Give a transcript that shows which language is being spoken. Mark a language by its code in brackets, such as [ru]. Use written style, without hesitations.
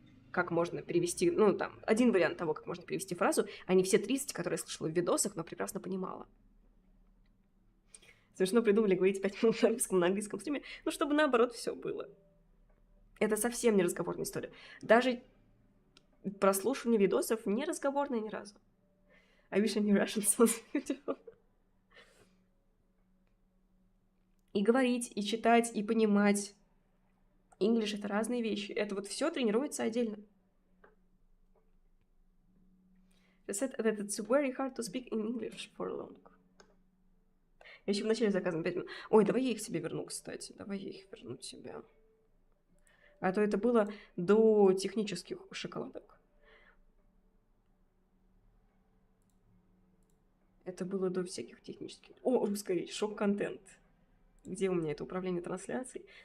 [ru] Как можно перевести, один вариант того, как можно перевести фразу, а не все 30, которые я слышала в видосах, но прекрасно понимала. Смешно придумали говорить 5 минут на русском, на английском стриме, чтобы наоборот все было. Это совсем не разговорная история. Даже прослушивание видосов не разговорное ни разу. [en] I wish I knew Russian so beautiful. [ru] И говорить, и читать, и понимать. English — это разные вещи. Это вот все тренируется отдельно. [en] She said that it's very hard to speak in English for long. [ru] Я еще в начале заказывала 5 минут. Ой, давай я их себе верну, кстати. Давай я их верну тебе. А то это было до технических шоколадок. Это было до всяких технических... О, русская речь, шок-контент. Где у меня это управление трансляцией?